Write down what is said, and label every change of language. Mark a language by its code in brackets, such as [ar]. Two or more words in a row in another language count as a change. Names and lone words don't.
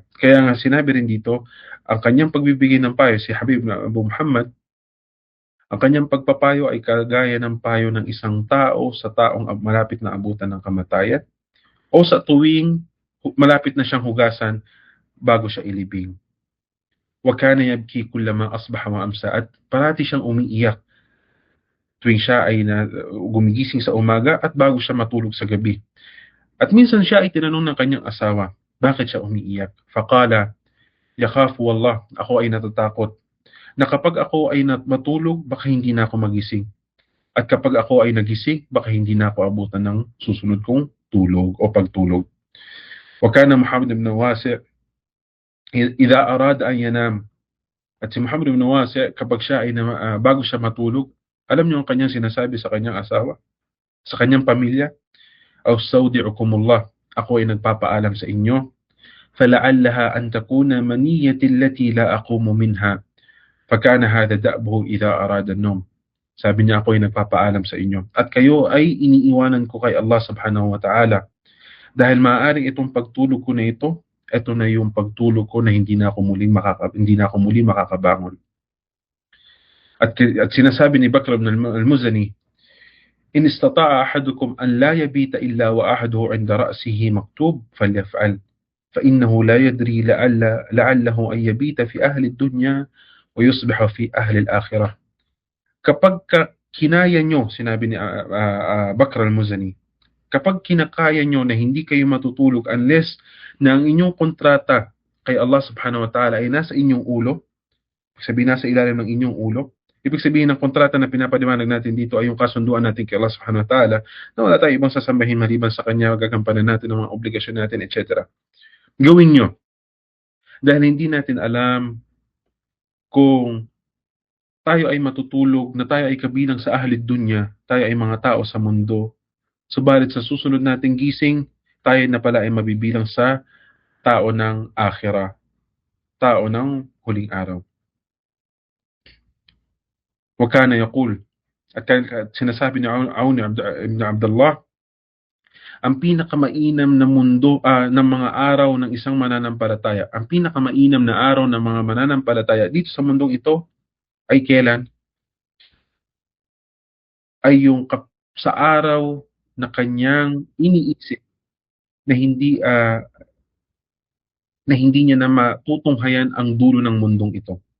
[tl] Kaya nga sinabi rin dito, ang kanyang pagbibigay ng payo, si Habib na Abu Muhammad, ang kanyang pagpapayo ay kagaya ng payo ng isang tao sa taong malapit na abutan ng kamatayan o sa tuwing malapit na siyang hugasan bago siya ilibing. [ar] وكان يبكي كلما أصبح وأمسى, [tl] at parati siyang umiiyak tuwing siya ay gumigising sa umaga at bago siya matulog sa gabi. At minsan siya ay tinanong ng kanyang asawa, bakit siya umiiyak? [ar] فقال يخاف والله, [tl] ako ay natatakot na kapag ako ay matulog, baka hindi na ako magising. At kapag ako ay nagising, baka hindi na ako abutan ng susunod kong tulog o pagtulog. [ar] وكان محمد بن واسع إذا أراد أن ينام. [tl] At si Muhammad ibn Wasi', kapag siya ay bago siya matulog, alam niyo ang kanyang sinasabi sa kanyang asawa, sa kanyang pamilya, Awsawdi'ukumullah, ako ay nagpapaalam sa inyo, [ar] فلعلها أن تكون منية التي لا أقوم منها فكان هذا دأبه إذا أراد النوم. [tl] Sabi niya, ako ay nagpapaalam sa inyo at kayo ay iniiwanan ko kay Allah [ar] سبحانه وتعالى [tl] dahil maaaring itong pagtulog ko na ito na yung pagtulog ko na hindi na ako muli makakabangon. At sinasabi ni [ar] Bakr ibn al-Muzani, إن استطاع أحدكم أن لا يبيت إلا وأحده عند رأسه مكتوب فليفعل فإنه لا يدري لعله أن يبيت في أهل الدنيا ويصبح في أهل الآخرة. [tl] Kapag kinaya nyo, sinabi ni Bakr al-Muzani, kapag kinakaya nyo na hindi kayo matutulog unless na ang inyong kontrata kay Allah [ar] سبحانه وتعالى [tl] ay nasa inyong ulo, sabihin nasa ilalim ng inyong ulo, ibig sabihin ng kontrata na pinapaliwanag natin dito ay yung kasunduan natin kay Allah [ar] سبحانه وتعالى [tl] na wala tayo ibang sasambahin maliban sa Kanya, gagampanan natin ang mga obligasyon natin, etc. Gawin nyo. Dahil hindi natin alam kung tayo ay matutulog, na tayo ay kabilang sa [ar] أهل الدنيا, [tl] tayo ay mga tao sa mundo. Subalit sa susunod nating gising, tayo na pala ay mabibilang sa tao ng akhirah, tao ng huling araw. [ar] وكان يقول, [tl] at sinasabi ni Aun ibn Abdullah, ang pinakamainam na mundo ng mga araw ng isang mananampalataya, ang pinakamainam na araw ng mga mananampalataya dito sa mundong ito ay kailan? Ay yung sa araw na kanyang iniisip na hindi niya na matutunghayan ang dulo ng mundong ito.